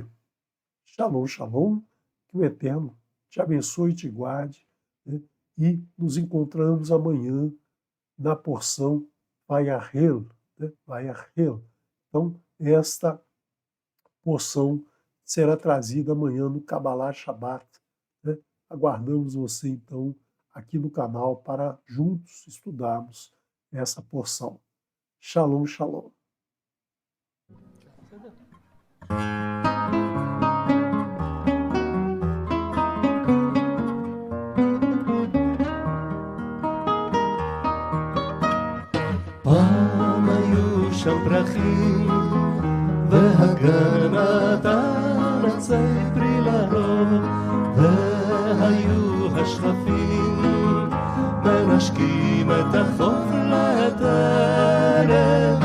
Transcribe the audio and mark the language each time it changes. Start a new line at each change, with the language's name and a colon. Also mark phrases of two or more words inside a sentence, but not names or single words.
Hebrew: שלום, שלום,
Portuguese: que o Eterno te abençoe e te guarde, e nos encontramos amanhã na porção Vayahel, Vayahel. Então, esta porção será trazida amanhã no Kabbalah Shabbat. Aguardamos você, então, aqui no canal para juntos estudarmos essa porção.
Hebrew: שלום, שלום. פעם היו שם פרחים והגן נתן עצי פרי לרוב, והיו השכפים מנשקים את החוף לטרף.